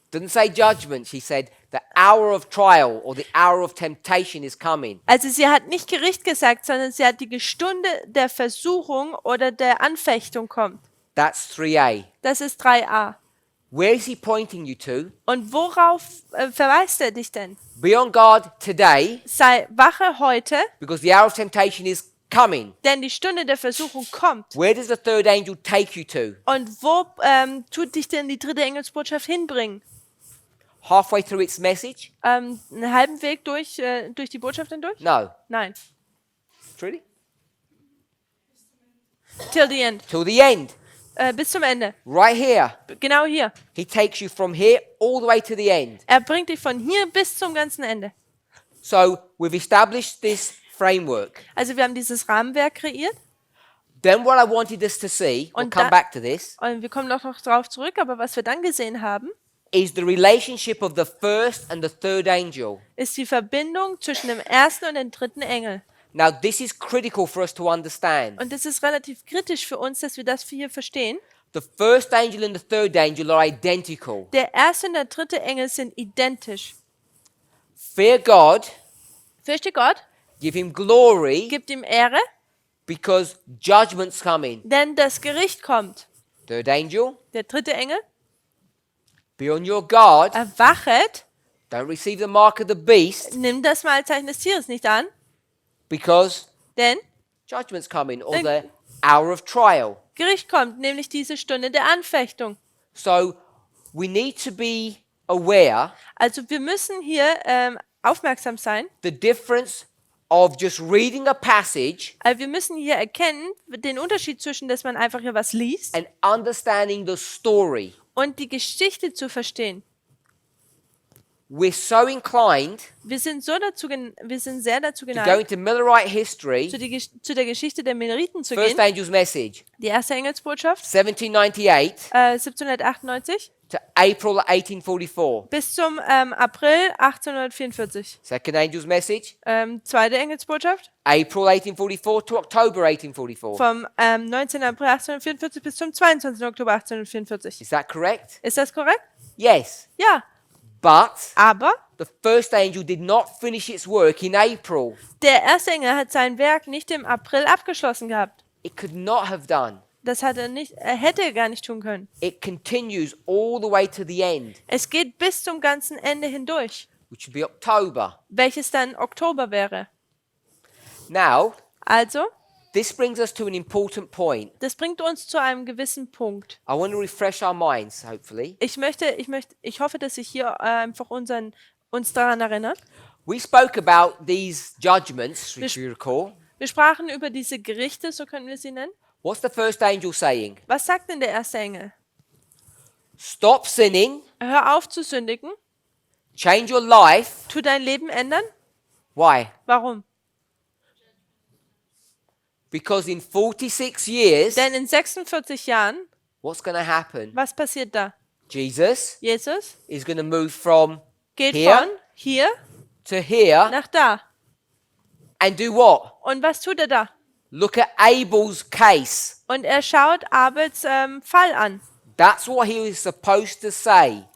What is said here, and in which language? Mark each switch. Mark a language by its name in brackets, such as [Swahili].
[English] Didn't say judgment, she said the hour of trial or the hour of temptation is coming. [German] Also sie hat nicht Gericht gesagt, sondern sie hat die Stunde der Versuchung oder der Anfechtung kommt. [English] That's 3a. [German] Das ist 3a. [English] Where is he pointing you to? [German] Und worauf verweist er dich denn? [English] Be on guard today [German] Sei wache heute, [English] because the hour of temptation is coming. [German] denn die Stunde der Versuchung kommt. [English] Where does the third angel take you to? [German] Und wo tut dich denn die dritte Engelsbotschaft hinbringen? [English] Halfway through its message? [German] Einen halben Weg durch die Botschaft hindurch? [English] No. [German] Nein. [English] Really? Till the end. Till the end. [German] Bis zum Ende. [English] Right here. [German] Genau hier. [English] He takes you from here all the way to the end. [German] Er bringt dich von hier bis zum ganzen Ende. [English] So we've established this framework. [German] Also wir haben dieses Rahmenwerk kreiert. [English] Then what I wanted us to see, we'll [German] Und [English] come back to this, [German] Und wir kommen noch drauf zurück, aber was wir dann gesehen haben, [English] is the relationship of the first and the third angel. [German] ist die Verbindung zwischen dem ersten und dem dritten Engel. [English] Now this is critical for us to understand. [German] Und das ist relativ kritisch für uns, dass wir das hier verstehen. [English] The first angel and the third angel are identical. [German] Der erste und der dritte Engel sind identisch. [English] Fear God, [German] Fürchte Gott, [English] give him glory, [German] gibt ihm Ehre, [English] because judgment's coming. [German] denn das Gericht kommt. [English] Third angel, [German] Der dritte Engel, [English] be on your guard. [German] erwachet, [English] Don't receive the mark of the beast, [German] nimm das Mahlzeichen des Tieres nicht an, [English] because [German] denn [English] judgment's coming, or the hour of trial. [German] Gericht kommt, nämlich diese Stunde der Anfechtung. [English] So we need to be aware [German] Also wir müssen hier aufmerksam sein. [English] the difference of just reading a passage [German] Also wir müssen hier erkennen, den Unterschied zwischen, dass man einfach hier was liest [English] and understanding the story. [German] und die Geschichte zu verstehen. [English] We're so inclined [German] Wir sind sehr dazu [English] to go [German] geneigt, [English] into Millerite history, [German] zu der Geschichte der Mineriten zu [English] first [German] gehen. [English] angel's message, [German] Die erste Engelsbotschaft, 1798 1798, [English] to April 1844. [German] bis zum April 1844. [English] Second angel's message, [German] Zweite Engelsbotschaft, [English] April 1844 to October 1844. [German] vom 19. April 1844 bis zum 22. Oktober 1844. [English] Is that correct? [German] Ist das korrekt? [English] Yes. [German] Ja, [English] But [German] aber [English] the first angel did not finish its work in April. [German] der erste Engel hat sein Werk nicht im April abgeschlossen gehabt. [English] It could not have done. [German] Das hat er hätte er gar nicht tun können. [English] It continues all the way to the end, [German] Es geht bis zum ganzen Ende hindurch, [English] which would be October. [German] welches dann Oktober wäre. [English] Now, [German] Also, [English] this brings us to an important point. [German] das bringt uns zu einem gewissen Punkt. [English] I want to refresh our minds, hopefully. [German] Ich hoffe, dass ich hier einfach uns daran erinnert. [English] We spoke about these judgments, if you recall. [German] Wir sprachen über diese Gerichte, so können wir sie nennen. [English] What's the first angel saying? [German] Was sagt denn der erste Engel? [English] Stop sinning, [German] Hör auf zu sündigen, [English] change your life. [German] tu dein Leben ändern. [English] Why? [German] Warum? [English] Because in 46 years, [German] Denn in 46 Jahren, [English] what's going to happen? [German] was passiert da? Jesus Jesus [English] is going to move from [German] geht [English] Here? [German] von hier [English] to here [German] nach da. [English] and do what? [German] Und was tut er da? [English] Look at Abel's case. [German] Und er schaut Abels Fall an. [English] That's what he was supposed to say.